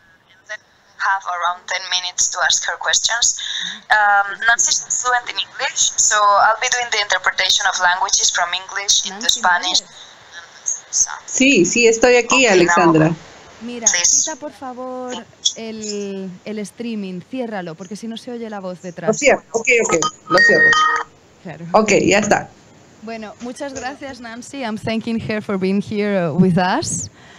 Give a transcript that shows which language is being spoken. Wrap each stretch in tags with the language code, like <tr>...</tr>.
<en>And then have around 10 minutes to ask her questions. Nancy is fluent in English, so I'll be doing the interpretation of languages from English into Spanish.</en> <es>Sí, sí, estoy aquí, okay, Alexandra. Mira, quita por favor el streaming, ciérralo, porque si no se oye la voz detrás. Lo cierro, ok, lo cierro. Claro. Ok, ya está. Bueno, muchas gracias, Nancy.</es> <en>I'm thanking her for being here with us.</en>